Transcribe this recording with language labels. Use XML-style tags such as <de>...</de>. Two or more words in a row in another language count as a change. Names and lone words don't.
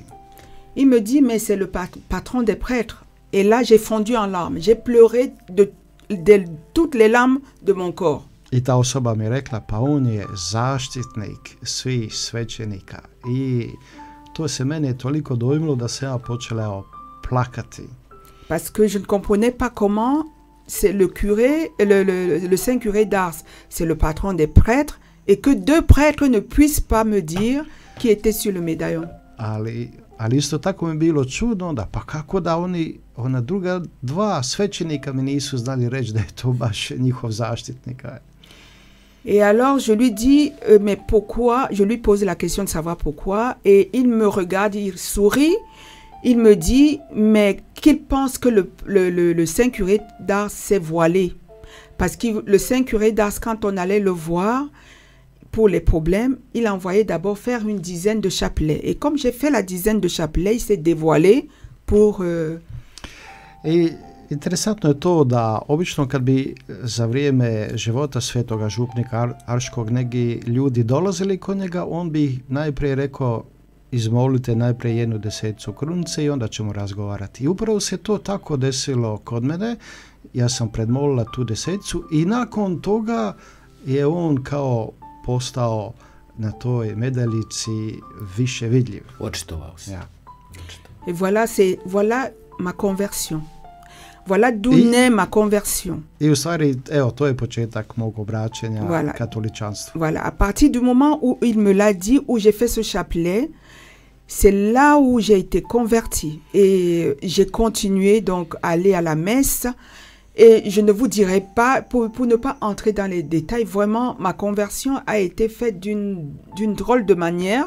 <fr>Il me dit, mais c'est le patron des prêtres. Et là, j'ai fondu en larmes. J'ai pleuré de toutes les larmes de mon corps.</fr> <hr>I ta osoba mi je rekla, pa on je zaštitnik svih svećenika. I to se mene toliko dojmilo da se ja počela plakati.</hr> <fr>Parce que je ne comprenais pas comment c'est le curé, le Saint Curé d'Ars, c'est le patron des prêtres, et que 2 prêtres ne puissent pas me dire qui était sur le médaillon.</fr> <hr>Ali isto tako mi je bilo čudno da pa kako da ona druga 2 svećenika mi nisu znali reći da je to baš njihov zaštitnik.</hr> <fr>Et alors je lui dis, mais pourquoi? Je lui pose la question de savoir pourquoi, et il me regarde, il sourit, il me dit, mais qu'il pense que le Saint Curé d'Ars s'est voilé. Parce que le Saint Curé d'Ars, quand on allait le voir, pour les problèmes, il envoyait d'abord faire une dizaine de chapelets. Et comme j'ai fait la dizaine de chapelets, il s'est dévoilé pour...</fr> <hr>I interesantno je to da obično kad bi za vrijeme života svetoga župnika Arškog neki ljudi dolazili kod njega, on bi najprije rekao, izmolite najprije 1/10 krunice i onda ćemo razgovarati. I upravo se to tako desilo kod mene. Ja sam predmolila tu 10 i nakon toga je on kao postao na toj medaljici više vidljiv. Očitovao se. Ja.</hr> <fr>Et voilà ma conversion. Voilà d'où naît ma conversion.</fr> <hr>I u stvari, evo, to je početak mog obraćanja katoličanstvu.</hr> <fr>Voilà, à partir du moment où il me l'a dit, où j'ai fait ce chapelet, c'est là où j'ai été convertie. Et j'ai continué donc à aller à la messe. Et je ne vous dirai pas, pour ne pas entrer dans les détails, vraiment, ma conversion a été faite d'une drôle de manière.</fr>